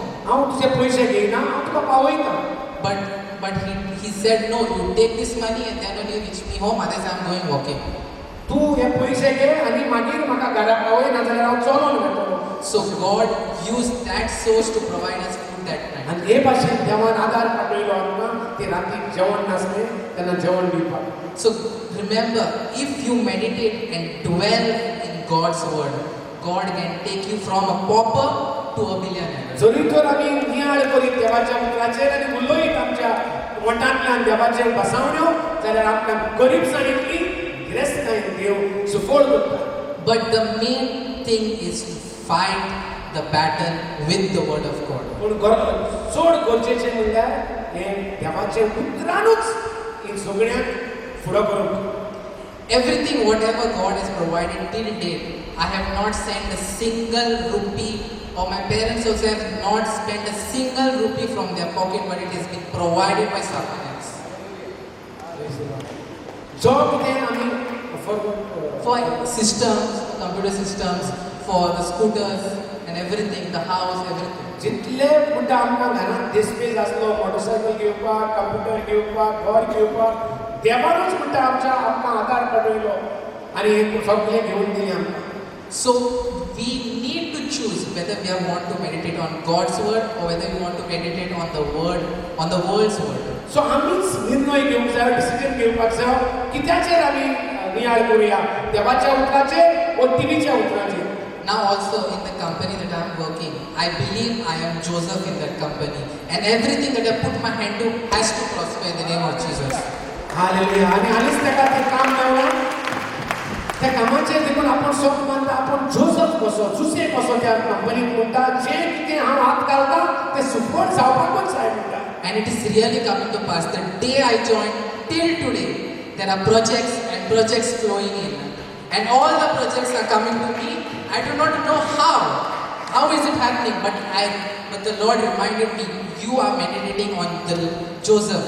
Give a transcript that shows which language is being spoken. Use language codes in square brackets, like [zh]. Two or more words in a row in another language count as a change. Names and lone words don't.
[kok] हांव तुजे पयशे घेयना, हांव तुका पावयता. [en] But he said, no, you take this money and then only reach me home, otherwise I'm going walking. [kok] तूं हे पयशे घे आनी मागीर म्हाका घरा पावय, नाजाल्यार हांव चलोन वतलो. [en] So God used that source to provide us food that night. [kok] आनी हे भाशेन देवान आदार पावयलो आमकां. ते राती जेवण नासलें तेन्ना जेवण दिवपाक. [en] So remember, if you meditate and dwell in God's word, God can take you from a pauper to a billionaire. [kok] जरी तर आमी नियाळ करीत देवाच्या उतराचेर आनी उलयत आमच्या वटांतल्यान देवाचेर बसावण्यो, जाल्यार आमकां गरीबसाणींतली गिरेस्तकायेन देव सुफोळ करता. [en] But the main thing is to fight the battle with the word of God. [kok] पूण चड गरजेचें म्हणल्यार हें देवाचें उतरानूच ही सगळ्यांक फुडो करूंक. [en] Everything, whatever God has provided till date, I have not sent a single rupee, or my parents also have not spent a single rupee from their pocket, but it has been provided by someone else. [kok] जो कितें आमी [en] For systems, computer systems, for the scooters and everything, the house, everything. [kok] जितले म्हणटा आमकां घरांत डिस्पेस आसलो, मोटरसायकल घेवपाक, कंप्युटर घेवपाक, घर घेवपाक, देवानूच म्हणटा आमकां आदार पडयलो आनी हे सगळें घेवन दिलें आमकां. [en] So we need to choose whether we want to meditate on God's word or whether we want to meditate on the world's word. [kok] सो आमीच निर्णय घेवंक जाय, डिसिजन घेवपाक जाय, कित्याचेर आमी नियाळ करुया, देवाच्या उतराचेर वा टिवीच्या उतराचेर. [en] Now also in the company that I am working, I believe I am Joseph in that company, and everything that I put my hand to has to prosper in the name of Jesus. [kok] हालेलुया. आनी हालींच ताका तें काम मेळ्ळां. त्या कामाचेर देखून आपण सोप मानता, आपण जोसफ कसो, जुसे कसो त्या कंपनीक म्हणटा, जें कितें हांव हात घालता तें सुफळ जावपाकूच जाय म्हणटा. [en] And it is really coming to pass. The day I joined till today, there are projects and projects flowing in, and all the projects are coming to me. I do not know how is it happening, but the Lord reminded me, you are meditating on the Joseph.